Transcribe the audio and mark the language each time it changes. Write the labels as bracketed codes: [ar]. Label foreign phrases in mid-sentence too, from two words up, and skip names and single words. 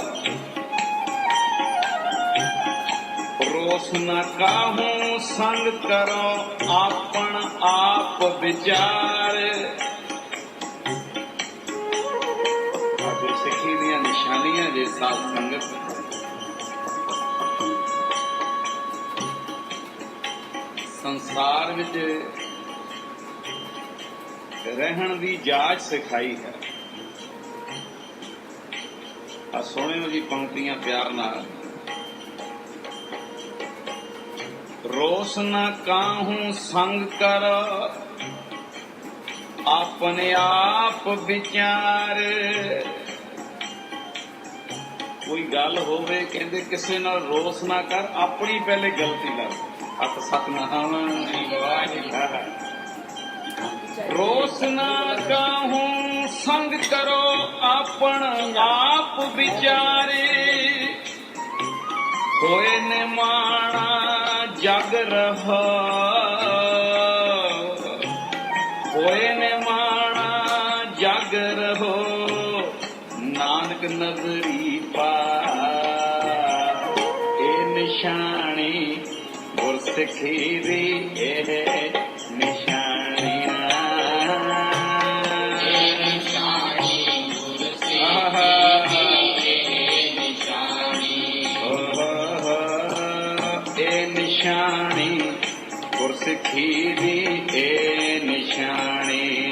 [hi] रोस न काहू संग करो आपन आप विचार [pa] गुरसिੱਖੀ ਦੀਆਂ ਨਿਸ਼ਾਨੀਆਂ ਜੇ ਸਾਧ ਸੰਗਤ ਸੰਸਾਰ ਵਿੱਚ ਰਹਿਣ ਦੀ ਜਾਚ ਸਿਖਾਈ ਹੈ ਆ ਸੁਣਿਓ ਜੀ ਪੰਕਤੀਆਂ ਪਿਆਰ ਨਾਲ ਰੋਸ ਨਾ ਕਾਹੂ ਸੰਗ ਕਰ ਆਪਣੇ ਆਪ ਵਿਚਾਰ ਕੋਈ ਗੱਲ ਹੋਵੇ ਕਹਿੰਦੇ ਕਿਸੇ ਨਾਲ ਰੋਸ ਨਾ ਕਰ ਆਪਣੀ ਪਹਿਲੇ ਗਲਤੀ ਲੱਗ ਹੱਥ ਸਤਨਾਮ [hi] रोस ना काहू संग करो आपन आप विचारे होए ने माना जग रहा होए ने माना जग रहो नानक नजरी पा [pa] ए निशानी गुरसिੱਖੀ ਦੀ ਇਹ ਨਿਸ਼ਾਨੀ ਨਿਸ਼ਾਨੀ ਗੁਰਸਿੱਖੀ ਦੀ ਇਹ ਨਿਸ਼ਾਨੀ